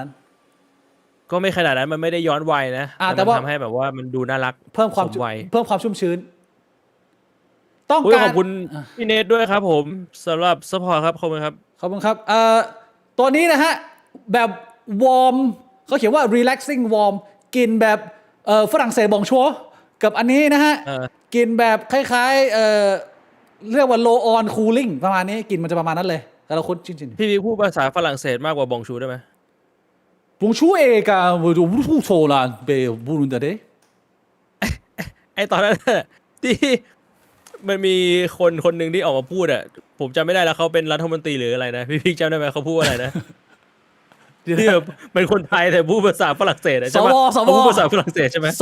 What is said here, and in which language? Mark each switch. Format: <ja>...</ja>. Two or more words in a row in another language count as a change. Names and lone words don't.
<th>ก็ไม่ขนาดนั้นมันไม่ได้ย้อนวัยนะ แต่ว่า มันทำให้แบบว่ามันดูน่ารัก เพิ่มความ สวัย เพิ่มความชุ่มชื้น ต้อง อุ๊ย การ ขอบคุณพี่เนทด้วยครับผมสำหรับสปอร์ตครับขอบคุณครับ ขอบคุณครับตัวนี้นะฮะแบบวอร์มเขาเขียนว่า</th> <en>relaxing warm</en> <th>กินแบบฝรั่งเศสบองชัวกับอันนี้นะฮะ กินแบบคล้ายๆเรียกว่า</th> <en>low on cooling</en> <th>ประมาณนี้กินมันจะประมาณนั้นเลยแต่เราคุ้นจริง พี่บิ๊กพูดภาษาฝรั่งเศสมากกว่าบองชูได้ไหม</th> <fr>ๆ bonjour et vous là vous nous</fr> <th>ไอตอนนั้นน่ะที่มันมีคนหนึ่งที่ออกมาพูดอ่ะผมจำไม่ได้แล้วเขาเป็นรัฐมนตรีหรืออะไรนะพี่บิ๊กจำได้ไหมเขาพูดว่าอะไรนะ ที่แบบเป็นคนไทยแต่พูดภาษาฝรั่งเศสอะใช่ไหม สว เขาพูดภาษาฝรั่งเศสใช่ไหม</th>